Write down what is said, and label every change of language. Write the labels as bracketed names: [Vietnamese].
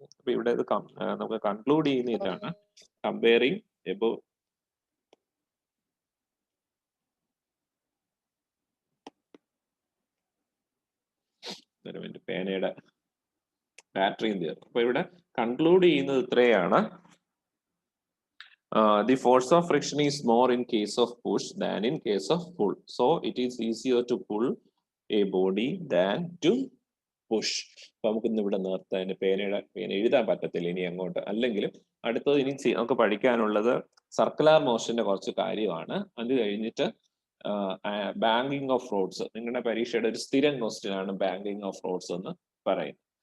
[Malayalam] അപ്പൊ ഇവിടെ ഇത് നമുക്ക് കൺക്ലൂഡ് ചെയ്യുന്ന ഇതാണ് കമ്പയറിങ് എബോവ് പേനയുടെ ബാറ്ററിയും തീർന്നു. അപ്പൊ ഇവിടെ കൺക്ലൂഡ് ചെയ്യുന്നത് ഇത്രയാണ്. [English] The force of friction is more in case of push than in case of pull. So it is easier to pull a body than to push. [Malayalam] അപ്പൊ നമുക്ക് ഇന്ന് ഇവിടെ നിർത്താൻ, പേന എഴുതാൻ പറ്റത്തില്ല ഇനി അങ്ങോട്ട്. അല്ലെങ്കിലും അടുത്തത് ഇനി നമുക്ക് പഠിക്കാനുള്ളത് സർക്കുലർ മോഷന്റെ കുറച്ച് കാര്യമാണ്. അത് കഴിഞ്ഞിട്ട് ബാങ്കിങ് ഓഫ് റോഡ്സ്. നിങ്ങളുടെ പരീക്ഷയുടെ ഒരു സ്ഥിരം ക്വസ്റ്റ്യൻ ആണ് ബാങ്കിങ് ഓഫ് റോഡ്സ് എന്ന് പറയുന്നത്.